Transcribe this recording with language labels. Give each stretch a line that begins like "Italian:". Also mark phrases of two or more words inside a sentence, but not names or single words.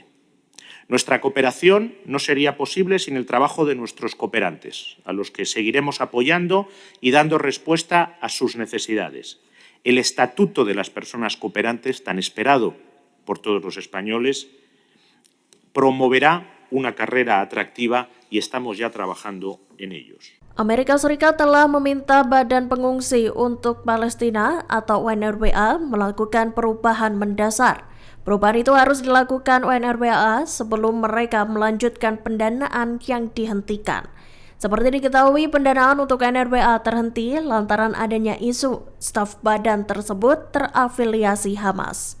Spanish: Nuestra cooperación no sería posible sin el trabajo de nuestros cooperantes, a los que seguiremos apoyando y dando respuesta a sus necesidades. El Estatuto de las Personas Cooperantes, tan esperado por todos los españoles, promoverá una carrera atractiva y estamos ya trabajando en ellos.
Indonesian: Amerika Serikat telah meminta Badan Pengungsi untuk Palestina atau UNRWA melakukan perubahan mendasar. Perubahan itu harus dilakukan UNRWA sebelum mereka melanjutkan pendanaan yang dihentikan. Seperti diketahui, pendanaan untuk UNRWA terhenti lantaran adanya isu staf badan tersebut terafiliasi Hamas.